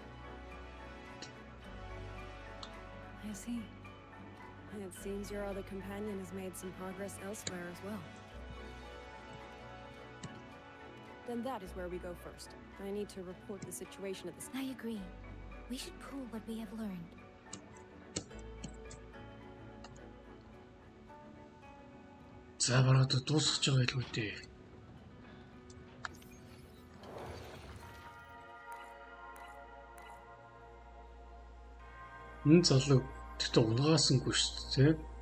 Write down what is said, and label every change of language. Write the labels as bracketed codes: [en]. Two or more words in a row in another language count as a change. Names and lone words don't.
[en] I see. It seems your other companion has made some progress elsewhere as well. Then that is where we go first. I need to report the situation at the... I agree. We should pool what we have learned. [mn] За бараад дуусгаж байгаа илүү дээ. Энэ залуу тэгтээ унгаасангүй шүү дээ.